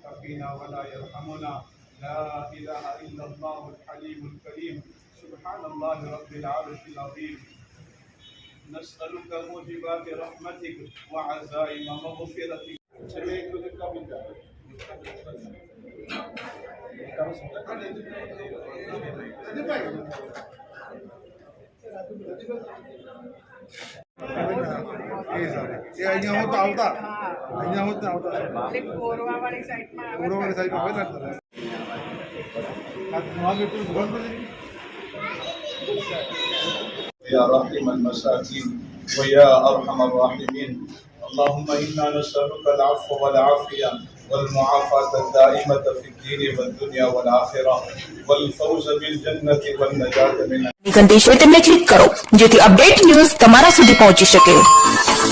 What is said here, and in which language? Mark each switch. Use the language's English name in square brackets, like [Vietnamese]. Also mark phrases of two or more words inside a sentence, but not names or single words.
[Arabic] بنا ولا يرحمنا. لا إله إلا الله الحليم الكريم. سبحان الله رب العرش العظيم. نسألك موجبات رحمتك وعزائم مغفرتك. [Gujarati] અહીંયા હોત આવતા કોરવાવાળી સાઈડમાં આવે પૂર્વવાળી સાઈડમાં હોય ને આ તમારું એટલું બંધ [Arabic] يا رحم المساكين ويا أرحم الراحمين. اللهم إنا نسألك العفو والعافية والمعافاة الدائمة في الدين والدنيا والآخرة والفوز بالجنة والنجاة من [Gujarati] ઘંટી છે તેમને ક્લિક કરો જેથી [English] update news [Gujarati] તમારા સુધી પહોંચી શકે.